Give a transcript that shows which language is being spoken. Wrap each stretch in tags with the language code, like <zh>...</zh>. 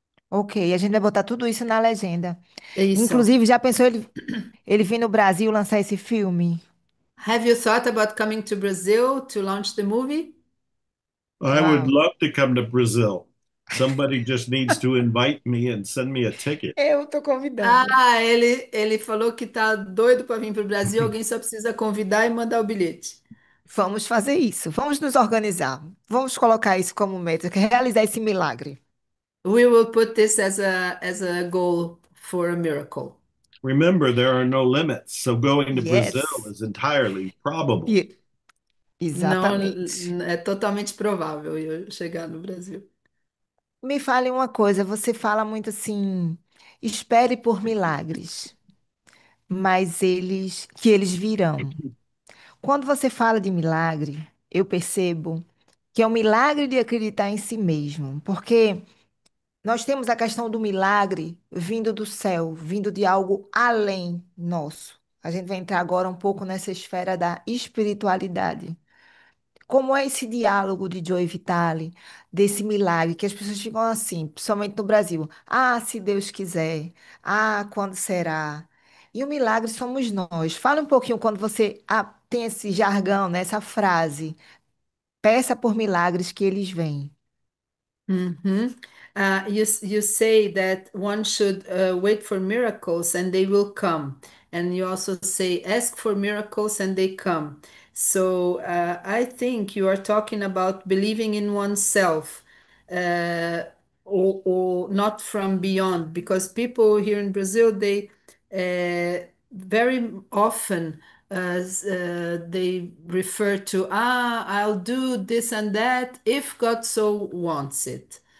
<pt>Ok, a gente vai botar tudo isso na legenda. É isso. Inclusive, já pensou ele vir no Brasil lançar esse filme?</pt> <en>Have you thought about coming to Brazil to launch the movie? I would Uau. love to come to Brazil. Somebody just needs to invite me and send me a ticket.</en> <pt>Eu tô convidando. Ah, ele falou que tá doido para vir para o Brasil, alguém só precisa convidar e mandar o bilhete. Vamos fazer isso. Vamos nos organizar. Vamos colocar isso como meta, que é realizar esse milagre.</pt> <en>We will put this as a goal for a miracle. Remember, there are no limits, so going to Brazil Yes. is entirely probable. E-</en> <pt>Não, exatamente. é totalmente provável eu chegar no Brasil. Me fale uma coisa, você fala muito assim, espere por milagres, mas eles virão. Quando você fala de milagre, eu percebo que é um milagre de acreditar em si mesmo, porque nós temos a questão do milagre vindo do céu, vindo de algo além nosso. A gente vai entrar agora um pouco nessa esfera da espiritualidade. Como é esse diálogo de Joe Vitale, desse milagre, que as pessoas ficam assim, principalmente no Brasil. Ah, se Deus quiser. Ah, quando será? E o milagre somos nós. Fala um pouquinho quando você tem esse jargão, né, essa frase. Peça por milagres que eles vêm. Mhm.</pt> <en>You say that one should wait for miracles and they will come. And you also say, ask for miracles and they come. So I think you are talking about believing in oneself, uh, or not from beyond, because people here in Brazil, they very often they refer to, I'll do this and that if God so wants it.</en>